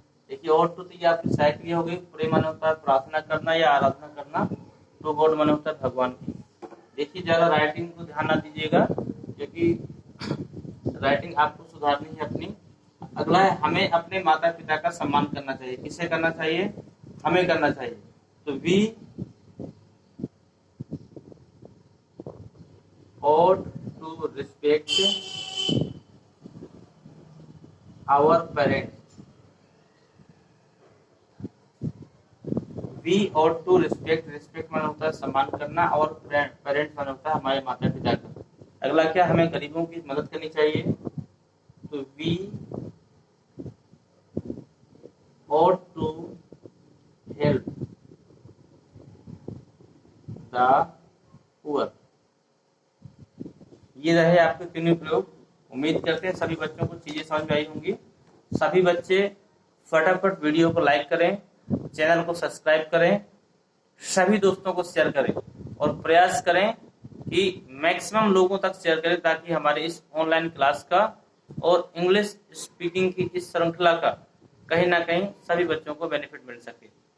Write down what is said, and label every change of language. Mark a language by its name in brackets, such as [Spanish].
[Hindi] देखिए और टू तो ये आपकी साइकिल हो गई। प्रे माने होता है प्रार्थना करना या आराधना करना, टू गॉड माने होता है भगवान की। देखिए ज्यादा राइटिंग को ध्यान ना दीजिएगा, क्योंकि राइटिंग आपको सुधारनी है अपनी। अगला है हमें अपने माता पिता का सम्मान करना चाहिए। किसे करना चाहिए, हमें करना चाहिए। [English] तो we ought to respect our parents. We ought to respect [Hindi] माना होता है सम्मान करना, और पेरेंट्स माना होता है हमारे माता पिता का। अगला क्या, हमें गरीबों की मदद करनी चाहिए। [English] तो we ought to help the poor। [Hindi] ये रहे आपके तीनों प्रयोग। उम्मीद करते हैं सभी बच्चों को चीजें समझ में आई होंगी। सभी बच्चे फटाफट वीडियो को लाइक करें, चैनल को सब्सक्राइब करें, सभी दोस्तों को शेयर करें और प्रयास करें कि मैक्सिमम लोगों तक शेयर करें, ताकि हमारे इस ऑनलाइन क्लास का और इंग्लिश स्पीकिंग की इस श्रृंखला का कहीं ना कहीं सभी बच्चों को बेनिफिट मिल सके।